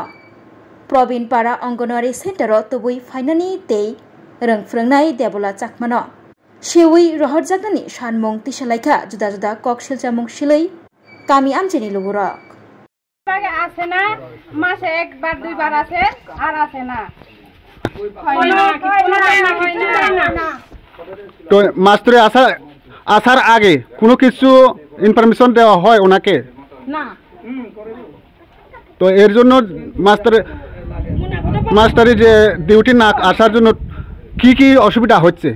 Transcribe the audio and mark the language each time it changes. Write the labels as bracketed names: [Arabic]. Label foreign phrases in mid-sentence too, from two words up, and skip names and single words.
[Kok Borok] Probin para Anganwadi Center tubui finani tei rung frengnai Debola Chakmano. Shewi rohorjaknani shanmung tisalaika juda juda kok silchamung silai. Kami amjeni luburok. [Bangla] Bagai আসে না মাসে এক বার দুই বার আসে আর আসে না. তো মাস্টারে আসার আগে কোনো কিছু ইনফরমেশন দেওয়া হয় ওনাকে না তো এর জন্য মাস্টারের যে ডিউটি না আসার জন্য কি অসুবিধা হচ্ছে